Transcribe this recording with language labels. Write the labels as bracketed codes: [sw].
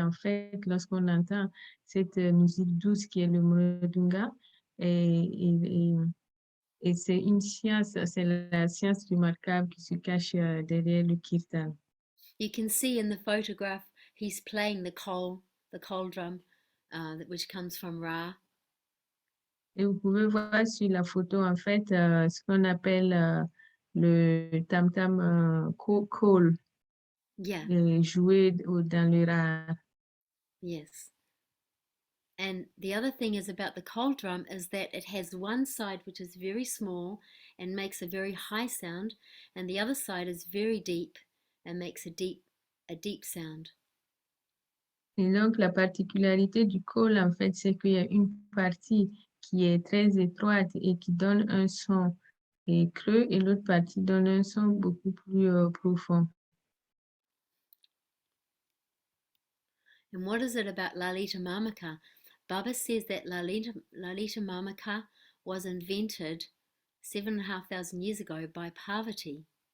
[fr] En fait, lorsqu'on entend cette musique douce qui est le mridanga, et c'est une science, c'est la science remarquable qui se cache derrière le kirtan. [en] You can see in the photograph, he's playing the khol drum, which comes from Ra. [fr] Et vous pouvez voir sur la photo, en fait, ce qu'on appelle le tam-tam khol, joué dans le Ra. [en] Yes. And the other thing is about the khol drum is that it has one side which is very small and makes a very high sound, and the other side is very deep and makes a deep sound. [fr] Et donc, la particularité du col, en fait, c'est qu'il y a une partie qui est très étroite et qui donne un son creux et l'autre partie donne un son beaucoup plus profond. [en] And what is it about Lalita Mamaka? Baba says that Lalita Mamaka was invented 7,500 years ago by Parvati.